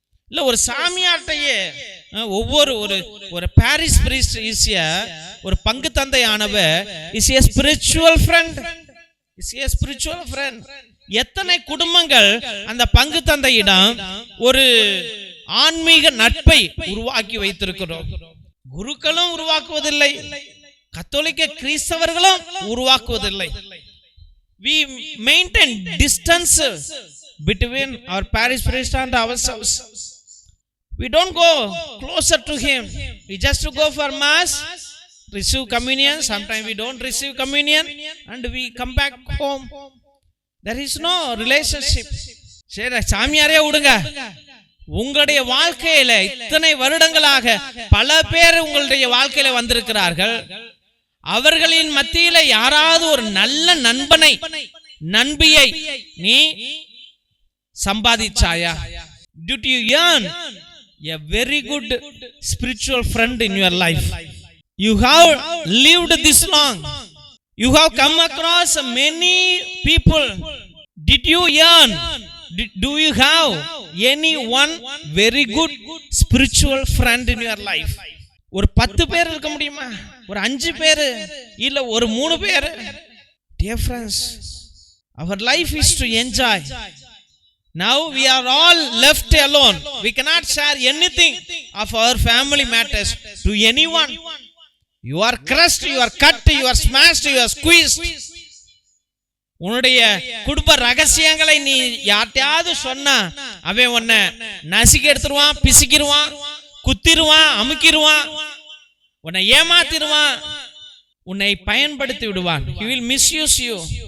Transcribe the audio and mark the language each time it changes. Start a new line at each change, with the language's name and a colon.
Tamil: இல்ல ஒரு சாமியார்ட்டையே ஒவ்வொரு ஒரு பாரிஸ் பிரீஸ்ட் ஒரு பங்கு தந்தையானவர் is
English: a spiritual friend, is a spiritual friend.
Tamil: எத்தனை குடும்பங்கள் அந்த பங்கு தந்தையிடம் ஒரு ஆன்மீக நட்பை உருவாக்கி வைத்திருக்கிறோம். குருக்களும் உருவாக்குவதில்லை, கத்தோலிக்க கிறிஸ்தவர்களும் உருவாக்குவதில்லை.
English: We maintain distance between our parish priest and ourselves. We don't go closer to him. We just go for mass, receive communion. Sometimes we don't receive communion and we come back home. There is no relationship.
Tamil: சரி, சாமியாரே விடுங்க. உங்களுடைய வாழ்க்கையில இத்தனை வருடங்களாக பல பேர் உங்களுடைய வாழ்க்கையில வந்திருக்கிறார்கள். அவர்களின் மத்தியில யாராவது ஒரு நல்ல நண்பனை நண்பியை நீ சம்பாதிச்சாயா?
English: Did you earn a very good spiritual friend in your life? You have lived this long, you have come across many people. Did you earn, do you have any one very good spiritual friend in your life?
Tamil: ஒரு 10 பேர் இருக்க முடியுமா? ஒரு 5 பேர், இல்ல ஒரு 3 பேர்?
English: Dear friends, our life is to enjoy. Now we are all left alone. We cannot share anything of our family matters to anyone. You are crushed, you are cut, you are smashed, you are squeezed.
Tamil: உன்னுடைய குடும்ப ரகசியங்களை நீ யார்ட்டையாவது சொன்னா அவன் உன்னை நசுக்கி எடுத்துருவான், பிசிக்கிடுவான், குத்திடுவான், அமுக்கிடுவான், உன்னை ஏமாத்திடுவான், உன்னை பயன்படுத்தி விடுவான்.
English: He will misuse you.